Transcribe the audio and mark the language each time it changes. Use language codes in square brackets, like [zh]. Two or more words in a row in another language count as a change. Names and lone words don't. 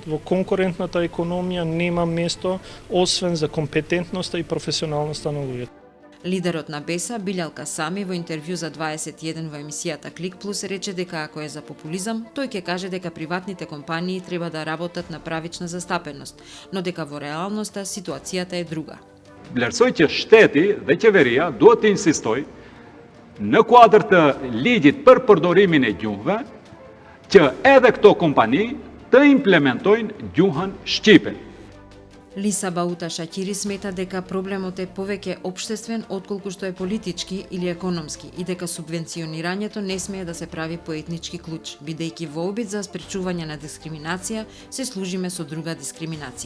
[mk] Во конкурентната економија нема место освен за компетентноста и професионалноста на луѓето. Лидерот на БЕСА, Билјал Касами, во интервју за 21 во емисијата Клик Плюс рече дека ако е за популизам, тој ќе каже дека приватните компании треба да работат на правична застапеност, но дека во реалноста ситуацијата е друга. [sq] Vlerësoj që shteti dhe qeveria duhet të insistoj në kuadër të ligjit për përdorimin e gjuhëve që edhe këto kompani të implementojnë gjuhën shqipe. [mk] Лиса Баута Шакири смета дека проблемот е повеќе општествен отколку што е политички или економски и дека субвенционирањето не смее да се прави по етнички клуч, бидејќи во обид за спречување на дискриминација се служиме со друга дискриминација.